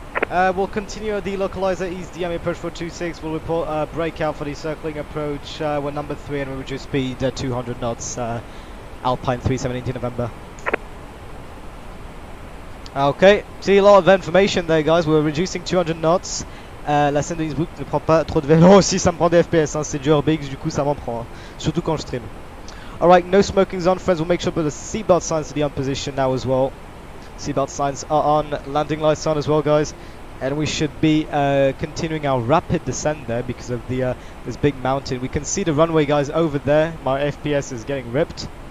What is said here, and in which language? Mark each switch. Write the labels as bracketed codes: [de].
[en] We'll continue our delocalizer east DME approach for 26. We'll report breakout for the circling approach. We're number 3 and we'll reduce speed 200 knots. Alpine 37 India November. Okay, see a lot of information there, guys. We're reducing 200 knots. [fr] La scène de Innsbruck ne prend pas trop de vélo. Aussi, ça me prend des FPS. Hein. C'est du Urbix, du coup, ça m'en prend. Hein. Surtout quand je stream. [en] Alright, no smoking zone, friends. We'll make sure to put the seatbelt signs to be on position now as well. Seatbelt signs are on, landing lights on as well, guys, and we should be continuing our rapid descent there because of the this big mountain. We can see the runway, guys, over there. My FPS is getting ripped.